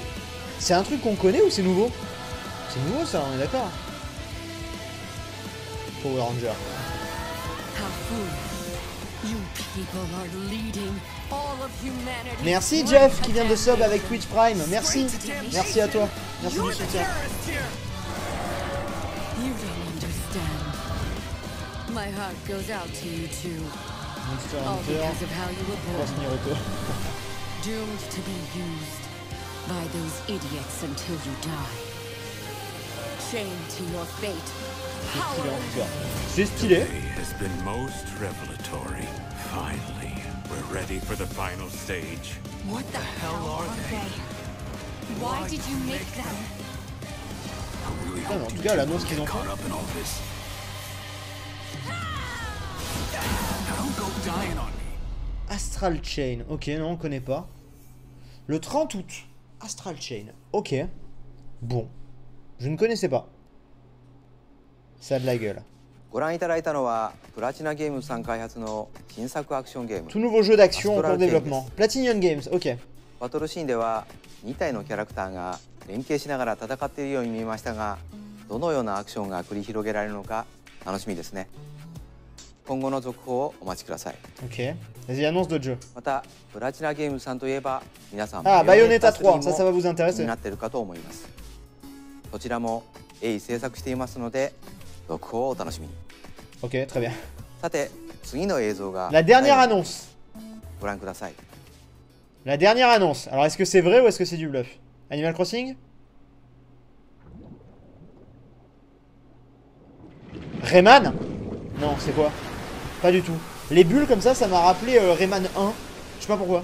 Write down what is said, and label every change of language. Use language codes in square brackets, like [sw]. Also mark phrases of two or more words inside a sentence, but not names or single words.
[fr] C'est un truc qu'on connaît ou c'est nouveau? C'est nouveau ça, on est d'accord. Power Ranger. Merci Jeff qui vient de sub avec Twitch Prime. Merci. Merci à toi. Merci du soutien. [en] My heart goes out to you too. Monster All Hunter. because of how you were Cross born. Naruto. Doomed to be used by those idiots until you die. Chained to your fate. [fr] Stylé en tout cas. C'est stylé. [en] Has been most revelatory. Finally, we're ready for the final stage. What the hell are they? Why did you make them? [fr] Putain, mais en tout cas, l'annonce qu'ils ont fait. [en] Caught up in all this. Don't go dying on me. Astral Chain. [fr] Ok, non, on connaît pas. Le 30 août. Astral Chain. Ok. Bon. Je ne connaissais pas. Ça a de la gueule. [ja] ご覧いただいたのはプラチナゲームさん開発の新作アクションゲーム [fr] Tout nouveau jeu d'action en Astral cours de développement. Platinum Games. Ok. [ja] バトルシーンでは2体のキャラクターが連携しながら戦っているように見えましたがどのようなアクションが繰り広げられるのか楽しみですね今後の続報をお待ちください [fr] Ok. Vas-y, annonce d'autres jeux. [ja] またプラチナゲームさんといえば皆さん [fr] Ah, Bayonetta 3 3. Ça va vous [ja] 気 [fr] intéresser. [ja] になっているかと思いますこちらも鋭意制作していますので続報をお楽しみに [fr] Ok, très bien. [ja] さて次の映像が [fr] La dernière annonce. [ja] ご覧ください [fr] La dernière annonce. Alors, est-ce que c'est vrai ou est-ce que c'est du bluff? Animal Crossing? Rayman? Non, c'est quoi? Pas du tout. Les bulles comme ça m'a rappelé Rayman 1. Je sais pas pourquoi.